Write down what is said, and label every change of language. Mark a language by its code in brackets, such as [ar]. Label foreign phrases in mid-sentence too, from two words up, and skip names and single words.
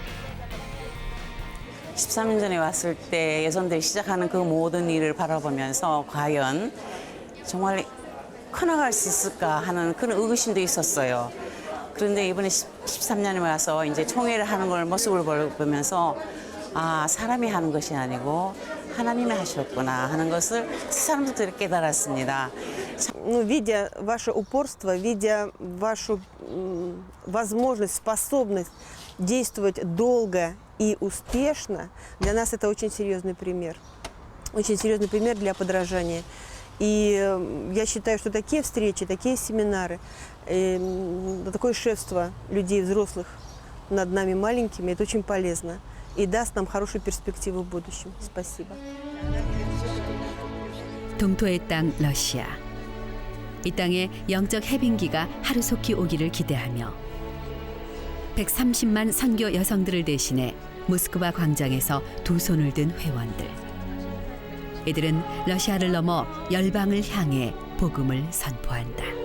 [ko] 13년 전에 왔을 때 여성들이 시작하는 그 모든 일을 바라보면서 과연 정말 커나갈 수 있을까 하는 그런 의구심도 있었어요. 그런데 이번에 13년에 와서 이제 총회를 하는 걸 모습을 보면서 아, 사람이 하는 것이 아니고 하나님이 하셨구나 하는 것을 사람들이 깨달았습니다. [ru] Видя ваше упорство, видя вашу возможность, способность действовать долго и успешно, для нас это очень серьезный пример. Очень серьезный пример для подражания. И я считаю, что такие встречи, такие семинары, такое шефство людей взрослых над нами маленькими, это очень полезно и даст нам хорошую перспективу в будущем. Спасибо. [ko] 동토의 땅 러시아. 이 땅에 영적 해빙기가 하루속히 오기를 기대하며 130만 선교 여성들을 대신해 모스크바 광장에서 두 손을 든 회원들. 이들은 러시아를 넘어 열방을 향해 복음을 선포한다.